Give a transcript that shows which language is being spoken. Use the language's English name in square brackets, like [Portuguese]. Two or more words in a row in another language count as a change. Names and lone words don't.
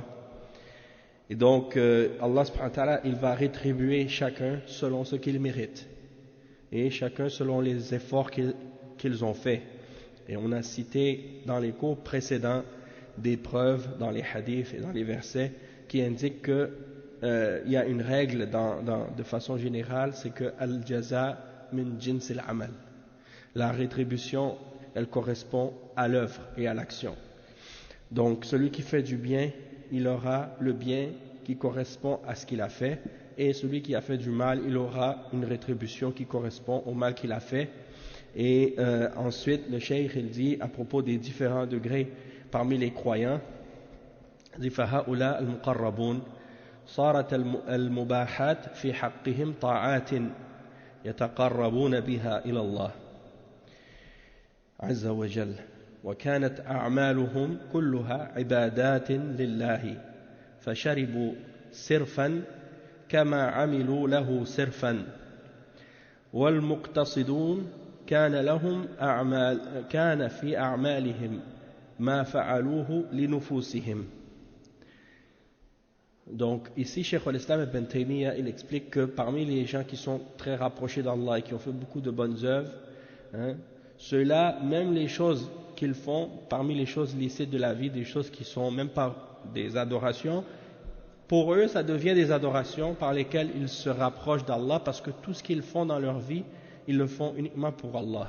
[French] Et donc [Arabic] الله سبحانه وتعالى, [French] il va rétribuer chacun selon ce qu'il mérite et chacun selon les efforts qu'ils ont faits. Et on a cité dans les cours précédents des preuves dans les hadiths et dans les versets qui indiquent que il y a une règle de façon générale, c'est que [Arabic] الجزاء من جنس العمل, [French] la rétribution elle correspond à l'œuvre et à l'action. Donc celui qui fait du bien, il aura le bien qui correspond à ce qu'il a fait, et celui qui a fait du mal, il aura une rétribution qui correspond au mal qu'il a fait. Et ensuite le cheikh il dit à propos des différents degrés parmi les croyants, [Arabic] فهؤلاء المقربون صارت المباحات في حقهم طاعات يتقربون بها إلى الله عز وجل وكانت أعمالهم كلها عبادات لله فشربوا سرفا كما عملوا له سرفا والمقتصدون كان في أعمالهم ما فعلوه لنفوسهم. [French] Donc ici Cheikh al-Islam ibn Taymiyyah il explique que parmi les gens qui sont très rapprochés d'Allah et qui ont fait beaucoup de bonnes œuvres, ceux-là, même les choses qu'ils font, parmi les choses licites de la vie, des choses qui sont même pas des adorations, pour eux ça devient des adorations par lesquelles ils se rapprochent d'Allah, parce que tout ce qu'ils font dans leur vie, ils le font uniquement pour Allah.